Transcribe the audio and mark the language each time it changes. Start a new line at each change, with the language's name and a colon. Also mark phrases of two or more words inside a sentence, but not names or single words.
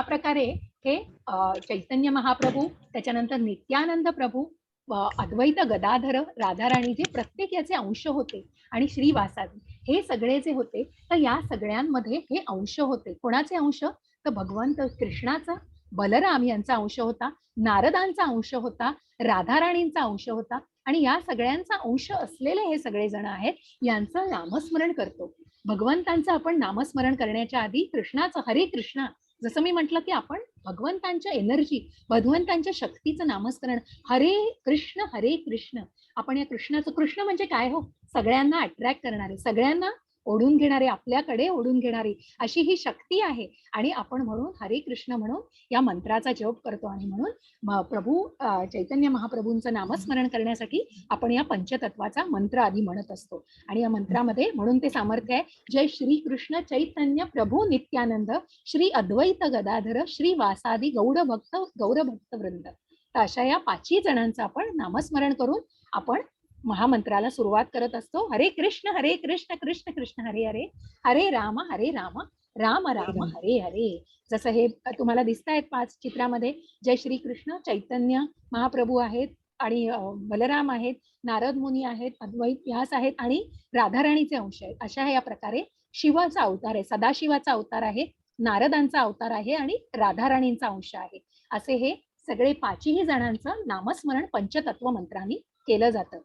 Marathi: प्रकारे हे चैतन्य महाप्रभू, त्याच्यानंतर नित्यानंद प्रभू, अद्वैत गदाधर, राधाराणी, जे प्रत्येक याचे अंश होते, आणि श्रीवासादी, हे सगळे जे होते, तर या सगळ्यांमध्ये हे अंश होते. कोणाचे अंश, तर भगवंत कृष्णाचा बलराम यांचा अंश होता, नारदांचा अंश होता, राधाराणींचा अंश होता आणि या सगळ्यांचा अंश असलेले हे सगळे जण आहेत. यांचं नामस्मरण करतो. भगवंतांचं आपण नामस्मरण करण्याच्या आधी कृष्णाचं हरे कृष्णा, जसं मी म्हटलं की आपण भगवंतांच्या एनर्जी, भगवंतांच्या शक्तीचं नामस्मरण, हरे कृष्ण. आपण या कृष्णाचं, कृष्ण म्हणजे काय हो, सगळ्यांना अट्रॅक्ट करणारे, सगळ्यांना ओढून घेणारे, आपल्याकडे ओढून घेणारी अशी ही शक्ती आहे. आणि आपण म्हणून हरे कृष्ण म्हणून या मंत्राचा जप करतो. आणि म्हणून प्रभू चैतन्य महाप्रभूंचं नामस्मरण करण्यासाठी आपण या पंचतत्वाचा मंत्र आधी म्हणत असतो. आणि या मंत्रामध्ये म्हणून ते सामर्थ्य आहे,
Sanskrit: जय श्री कृष्ण चैतन्य प्रभू नित्यानंद श्री अद्वैत गदाधर श्री वासादी गौरभक्त वृंद.
Marathi: तर अशा या 5ही जणांचं आपण नामस्मरण करून आपण महामंत्राला सुरुवात करत असतो.
Sanskrit: हरे कृष्ण कृष्ण कृष्ण हरे हरे, हरे राम राम राम हरे हरे.
Marathi: जसं हे तुम्हाला दिसत आहेत 5 चित्रामध्ये, जय श्री कृष्ण चैतन्य महाप्रभू आहेत आणि बलराम आहेत, नारद मुनी आहेत, अद्वैत व्यास आहेत आणि राधाराणीचे अंश आहेत. अशा या प्रकारे शिवाचा अवतार आहे, सदाशिवाचा अवतार आहे, नारदांचा अवतार आहे आणि राधाराणींचा अंश आहे. असे हे सगळे 5ही जणांचं नामस्मरण पंचतत्व मंत्रांनी केलं जातं.